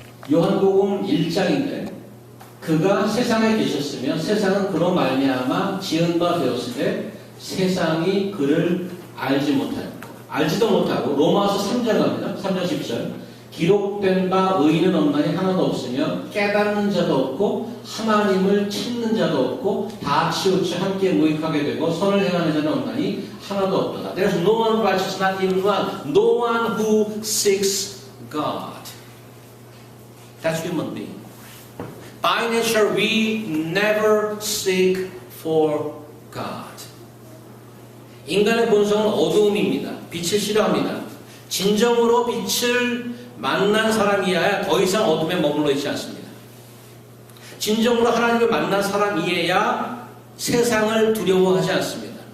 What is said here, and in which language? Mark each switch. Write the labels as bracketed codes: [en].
[ko] 요한복음 1장인데 그가 세상에 계셨으면 세상은 그로 말미암아 지은 바 되었으되 세상이 그를 알지도 못하고 로마서 3장 갑니다. 3장 10절 기록된 바 의인은 없나니 하나도 없으며 깨닫는 자도 없고 하나님을 찾는 자도 없고 다 치우쳐 함께 무익하게 되고 선을 행하는 자는 없나니 하나도 없도다. [en] There's no one righteous, not even one. No one who seeks God. That's human being. By nature, we never seek for God. [ko] 인간의 본성은 어두움입니다. 빛을 싫어합니다. 진정으로 빛을 만난 사람이어야 더 이상 어둠에 머물러 있지 않습니다. 진정으로 하나님을 만난 사람이어야 세상을 두려워하지 않습니다.